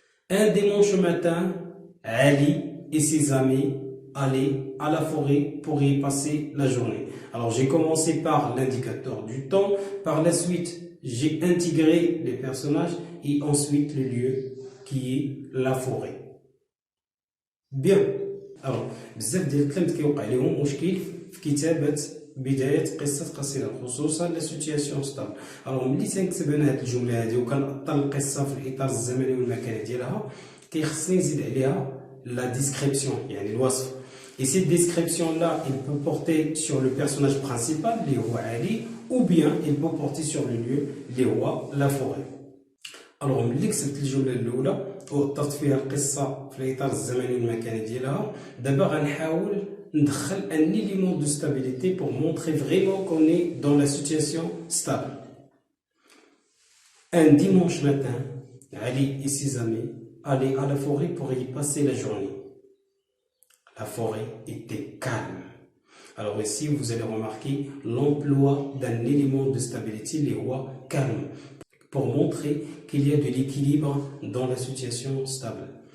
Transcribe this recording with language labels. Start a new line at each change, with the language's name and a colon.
French: Un dimanche matin, Ali et ses amis allaient à la forêt pour y passer la journée. Alors, j'ai commencé par l'indicateur du temps. Par la suite, j'ai intégré les personnages et ensuite le lieu qui est la forêt. Bien.
Arabic: Alors, بزاف ديال الكلام كيوقع لهم مشكل في كتابة بداية قصة قصيرة خصوصا لا سيتياسيون ستابل. alors ملي تنكتب انا هاد الجملة هادي وكنأطر القصة في الإطار الزمني والمكاني ديالها كيخصني نزيد عليها la description يعني الوصف.
French: Et cette description-là, il peut porter sur le personnage principal, les rois Ali, ou bien il peut porter sur le lieu, les rois, la forêt.
Arabic: Alors, ملي كتبت الجملة الأولى وطرت فيها القصة في الإطار الزمني والمكاني ديالها، دابا غنحاول ندخل
French: un élément de stabilité pour montrer vraiment qu'on est dans la situation stable. Un dimanche matin, Ali et ses amis allaient à la forêt pour y passer la journée. La forêt était calme. Alors ici, vous allez remarquer l'emploi d'un élément de stabilité, les rois calmes, pour montrer qu'il y a de l'équilibre dans la situation stable.